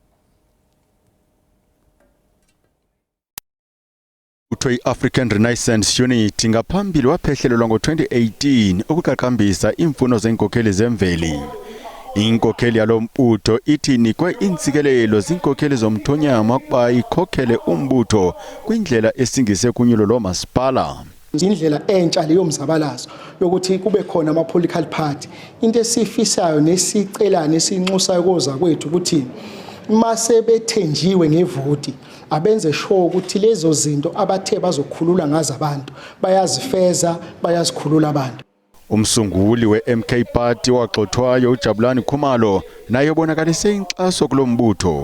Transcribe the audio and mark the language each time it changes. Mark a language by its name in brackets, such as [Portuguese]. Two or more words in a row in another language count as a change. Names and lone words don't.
[Xhosa] i-African Renaissance Unity ngaphambili waphehlelelwa ngo-2018 ukuqaqambisa imfuno zenkokheli zemveli. Inkokheli yalombutho ithi inikwe intsikelelo zinkokheli zomthonyama ukuba ikhokhele umbutho kwindlela esingise kunyulo lomasipala. [Zulu] Indlela entsha leyo mzabalazo yokuthi kube khona ama- [English] political party. [Zulu] Into esifisayo nesicelayo nesinxusayo koza kwethu ukuthi mase bethenjiwe ngevoti abenze sure ukuthi lezo zinto abathe bazokhulula ngazo abantu bayazifeza bayazikhulula abantu. [Xhosa] Umsunguli we-MK Party waxothwayo uJabulani Khumalo naye ubonakalise inkxaso kulombutho.